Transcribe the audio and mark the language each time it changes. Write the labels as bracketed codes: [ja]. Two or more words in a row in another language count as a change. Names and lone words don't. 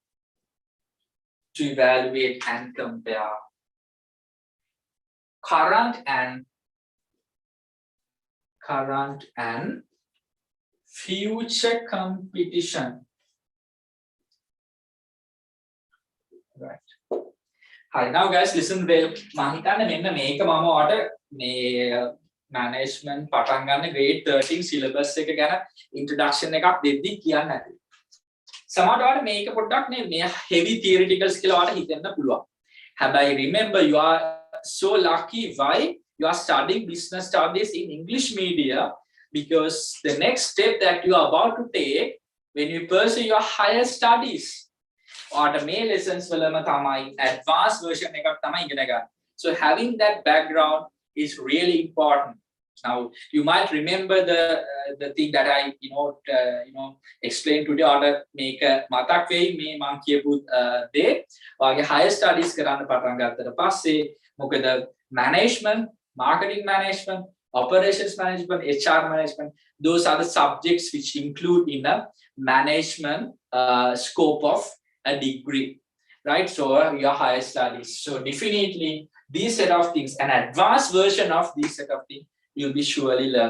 [en] Current and future competition. Right. Hi, now guys, listen well. [si] මම හිතන්නේ මෙන්න මේක මම ඔයාලට මේ management පටන් ගන්න [en] grade 13 syllabus [si] එක ගැන introduction එකක් දෙද්දි කියන්න ඇති. සමහරවිට ඔයාලට මේක පොඩ්ඩක් මේ [en] heavy theoreticals [si] කියලා ඔයාලට හිතෙන්න පුළුවන්. [en] හැබැයි remember you are so lucky why you are studying business studies in English media, because the next step that you are about to take when you pursue your higher studies, automate lessons [si] වලම තමයි [en] advanced version [si] එකක් තමයි ඉගෙන ගන්න. [en] So having that background is really important. Now you might remember the thing that I explained today or make [si] මතක් වෙයි මේ මම කියපු දේ. [en] ඔයාගේ higher studies [si] කරන්න පටන් ගත්තට පස්සේ මොකද [en] management, marketing management, operations management, HR management, those are the subjects which include in a management scope of a degree. right? So your higher studies. So definitely these set of things, an advanced version of these set of things, you'll be surely learn.